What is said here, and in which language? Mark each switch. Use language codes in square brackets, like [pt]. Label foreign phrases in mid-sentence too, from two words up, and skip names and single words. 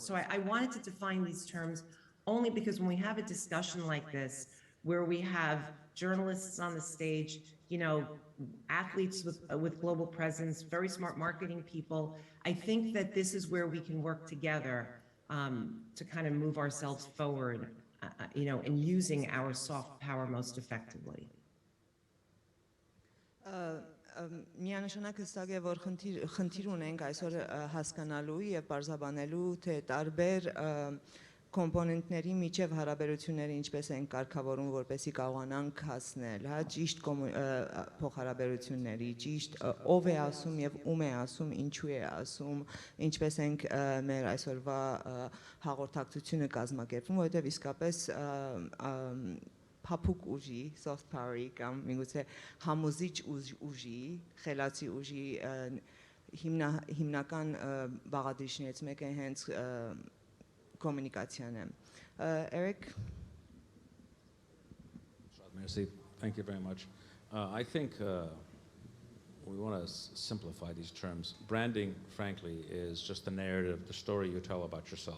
[en] So I wanted to define these terms only because when we have a discussion like this, where we have journalists on the stage, you know, athletes with global presence, very smart marketing people, I think that this is where we can work together to kind of move ourselves forward, you know, in using our soft power most effectively. [hy] Միանշանակ հստակ է, որ խնդիր ունենք այսօր հասկանալու եւ բարձաբանելու, թե տարբեր կոմպոնենտների միջև հարաբերությունները ինչպես են կարգավորում, որպեսզի կարողանանք հասնել, հա, ճիշտ փոխհարաբերությունների, ճիշտ ով է ասում եւ ում է ասում, ինչու է ասում, ինչպես ենք մեր այսօրվա հաղորդակցությունը կազմակերպում, որովհետեւ իսկապես փափուկ ուժի, [en] soft power- [hy] ի կամ միգուցե համոզիչ ուժի, խելացի ուժի հիմնական բաղադրիչներից մեկը հենց communication. Eric? [en] Merci. Thank you very much. I think we want to simplify these terms. Branding, frankly, is just the narrative, the story you tell about yourself.